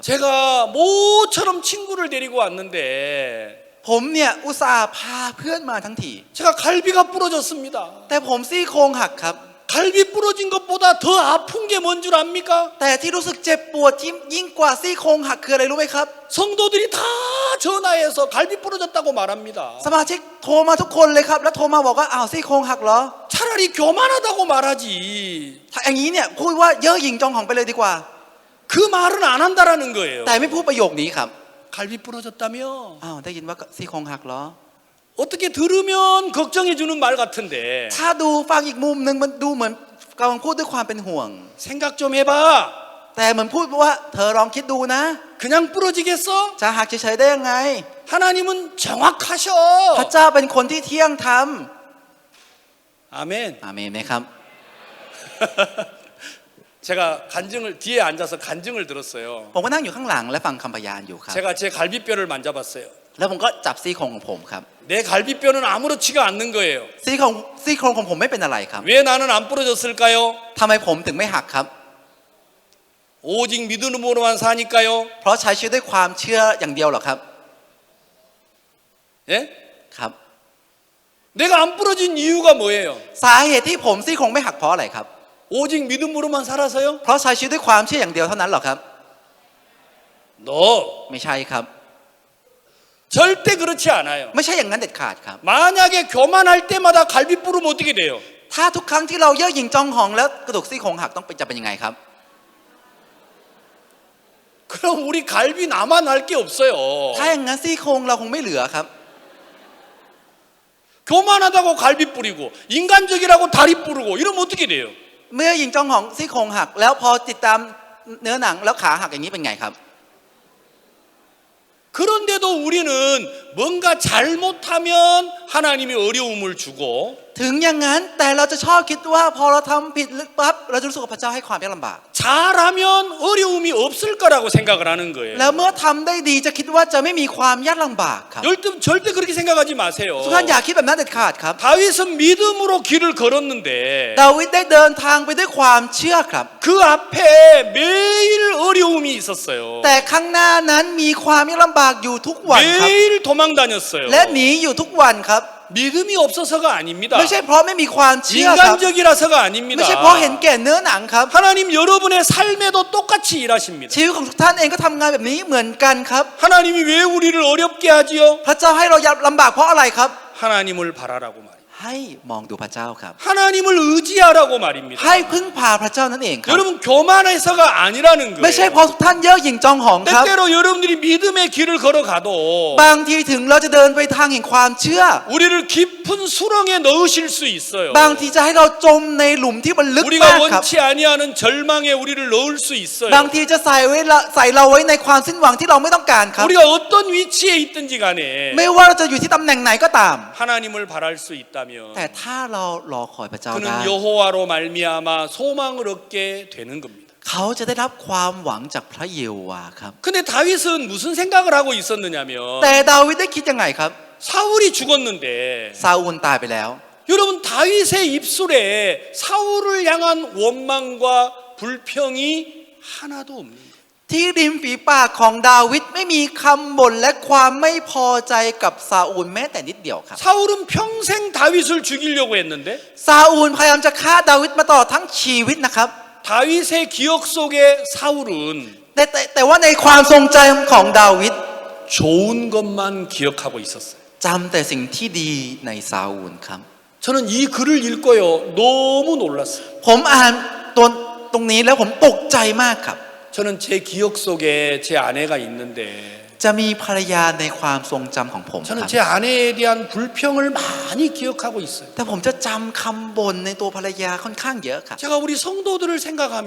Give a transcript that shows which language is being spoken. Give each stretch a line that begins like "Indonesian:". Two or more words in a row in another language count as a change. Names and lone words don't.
Korean: 제가 모처럼 친구를 데리고 왔는데
Thai: ผมเนี่ยอุตส่าห์พาเพื่อนมาทั้งที
Korean: 제가 갈비가 부러졌습니다.
Thai: แต่ผมซี่โครงหักครับ
Korean: 갈비 부러진 것보다 더 아픈 게 뭔 줄 압니까?
Thai: แต่ที่รู้สึกเจ็บปวดที่ยิ่งกว่าซี่โครงหักคืออะไรรู้ไหมครับ
Korean: 성도들이 다 전화해서 갈비 부러졌다고 말합니다.
Thai: สมาชิกโทรมาทุกคนเลยครับแล้วโทรมาบอกว่าอ้าวซี่โครงหักเหรอ
Korean: 차라리 교만하다고 말하지.
Thai: ถ้าอย่างนี้เนี่ยพูดว่าเย่อหยิ่งจองหองไปเลยดีกว่า
Korean: 그 말은 안 한다라는 거예요.
Thai: แต่ไม่พูดประโยคนี้ครับ
Korean: 갈비 부러졌다며?
Thai: อ้าวได้ยินว่าซี่โครงหักเหรอ
Korean: 어떻게 들으면 걱정해 주는 말 같은데
Thai: ถ้าดูฟังอีกมุมหนึ่งมันดูเหมือนกำลังพูดด้วยความเป็นห่วง
Korean: 생각 좀 해봐.
Thai: แต่เหมือนพูดว่าเธอลองคิดดูนะ
Korean: 그냥 부러지겠어?
Thai: จะหักเฉยๆได้ยังไง
Korean: 하나님은 정확하셔.
Thai: พระเจ้าเป็นคนที่เที่ยงธรรม
Korean: 아멘.
Thai: อาเมนไหมครับ
Korean: 제가 간증을 뒤에 앉아서 간증을 들었어요.
Thai: ผมก็นั่งอยู่ข้างหลังและฟังคำพยานอยู่ครับ
Korean: 제가 제 갈비뼈를 만져봤어요.
Thai: แล้วผมก็จับซี่โครงของผมครับ
Korean: 내 갈비뼈는 아무렇지가 않는 거예요.
Thai: ซี่โครงของผมไม่เป็นอะไรครับ
Korean: 왜 나는 안 부러졌을까요?
Thai: ทำไมผมถึงไม่หักครับ
Korean: 오직 믿음으로만 사니까요.
Thai: เพราะใช้ชีวิตด้วยความเชื่ออย่างเดียวเหรอครับ
Korean: 예?
Thai: ครับ
Korean: 내가 안 부러진 이유가 뭐예요?
Thai: สาเหตุที่ผมซี่โครงไม่หักเพราะอะไรครับ
Korean: 오직 믿음으로만 살아서요?
Thai: เพราะใช้ชีวิตด้วยความเชื่ออย่างเดียวเท่านั้นเหรอครับ
Korean: No.
Thai: ไม่ใช่ครับ
Korean: 절대 그렇지 않아요.
Thai: ไม่ใช่อย่างนั้นเด็ดขาดครับ
Korean: 만약에 교만할 때마다 갈비 부르면 어떻게 돼요?
Thai: ถ้าทุกครั้งที่เราเย่อหยิ่งจองหองแล้วกระดูกซี่โครงหักต้องจะเป็นยังไงครับ
Korean: 그럼 우리 갈비 나만 할 게 없어요.
Thai: ถ้าอย่างนั้นซี่โครงเราคงไม่เหลือครับ
Korean: 교만하다고 갈비 뿌리고 인간적이라고 다리 뿌르고 이러면 어떻게 돼요?
Thai: เมื่อหยิ่งจองหองซี่โครงหักแล้วพอติดตามเนื้อหนังแล้วขาหักอย่างนี้เป็นไงครับ
Korean: 그런데도 우리는 뭔가 잘못하면 하나님이 어려움을 주고
Thai: ถึงอย่างนั้นแต่เราจะชอบคิดว่าพอเราทำผิดปั๊บเราจะรู้สึกว่าพระเจ้าให้ความยากลำบาก
Korean: 잘하면 어려움이 없을 거라고 생각을 하는 거예요.
Thai: แล้วเมื่อทำได้ดีจะคิดว่าจะไม่มีความยากลำบากครับ
Korean: 절대 그렇게 생각하지 마세요.
Thai: ทุกท่านอย่าคิดแบบนั้นเด็ดขาดครับ
Korean: 다윗은 믿음으로 길을 걸었는데
Thai: ดาวิดได้เดินทางไปด้วยความเชื่อครับ
Korean: 그 앞에 매일 어려움이 있었어요.
Thai: แต่ข้างหน้านั้นมีความยากลำบากอยู่ทุกวันครับ
Korean: 매일 도망 다녔어요.
Thai: และหนีอยู่ทุกวันครับ
Korean: 믿음이 없어서가 아닙니다.
Thai: ไม่ใช่เพราะไม่มีความเชื่อครับ
Korean: 인간적이라서가 아닙니다.
Thai: ไม่ใช่เพราะเห็นแก่เนื้อหนังครับ
Korean: 하나님 여러분의 삶에도 똑같이 일하십니다.
Thai: ชีวิตของทุกท่านเองก็ทำงานแบบนี้เหมือนกันครับ
Korean: 하나님이 왜 우리를 어렵게 하지요?
Thai: พระเจ้าให้เราลำบากเพราะอะไรครับ
Korean: 하나님을 바라라고 말입니다.
Thai: ให้มองดูพระเจ้าครับ
Korean: 하나님을 의지하라고 말입니다.
Thai: ให้พึ่งพาพระเจ้านั่นเองครับ
Korean: 여러분 교만해서가 아니라는
Thai: ไม่ใช่เพ
Korean: 거예요.
Thai: ราะทุกท่านเย่อหยิ่งจองหองครับ
Korean: 때때로 여러분들이 믿음의 길을 걸어가도
Thai: บางทีถึงเราจะเดินไปทางแห่งความเชื่อ
Korean: 우리를 깊은 수렁에 넣으실 수 있어요.
Thai: บางทีจะให้เราจมในหลุมที่มันลึกมาก
Korean: 우리가
Thai: ครับ
Korean: 원치 아니하는 절망에 우리를 넣을 수 있어요.
Thai: บางทีจะใส่เราไว้ในความสิ้นหวังที่เราไม่ต้องการครับ
Korean: 우리가 어떤 위치에 있든지 간에
Thai: ไม่ว่าเราจะอยู่ที่ตำแหน่งไหนก็ตาม
Korean: 하나님을 바랄 수 있다면
Thai: แต่ถ้าเรารอคอยพระเจ้าได้
Korean: 그는 여호와로 말미암아 소망을 얻게 되는 겁니다.
Thai: เขาจะได้รับความหวังจากพระเยโฮวาห์ครับ
Korean: 근데 다윗은 무슨 생각을 하고 있었느냐면
Thai: แต่ดาวิดได้คิดยังไงครับ
Korean: 사울이 죽었는데
Thai: ซาอูลตายไปแล้ว
Korean: 여러분 다윗의 입술에 사울을 향한 원망과 불평이 하나도 없는 거예요.
Thai: ที่ริมฝีปากของดาวิดไม่มีคำบ่นและความไม่พอใจกับซาอูลแม้แต่นิดเดียวครับ
Korean: 사울은 평생 다윗을 죽이려고 했는데
Thai: ซาอูลพยายามจะฆ่าดาวิดมาตลอดทั้งชีวิตนะครับ
Korean: 다윗의 기억 속에 사울은
Thai: แต่ว่าในความทรงจำของดาวิด
Korean: 좋은 것만 기억하고 있었어요.
Thai: จำแต่สิ่งที่ดีในซาอูลครับ
Korean: 저는 이 글을 읽고요 너무 놀랐어요.
Thai: ผมอ่านตรงนี้แล้วผมตกใจมากครับ
Korean: 저는 제 기억 속에 제 아내가 있는데
Thai: จะมีภรรยาในความทรงจำของผมค
Korean: 저는
Thai: รับ
Korean: 제 아내에 대한 불평을 많이 기억하고 있어요.
Thai: แต่ผมจะจำคำบ่นในตัวภรรยาค่อนข้างเยอะครับ
Korean: 제가 우리 성도들을 생각하면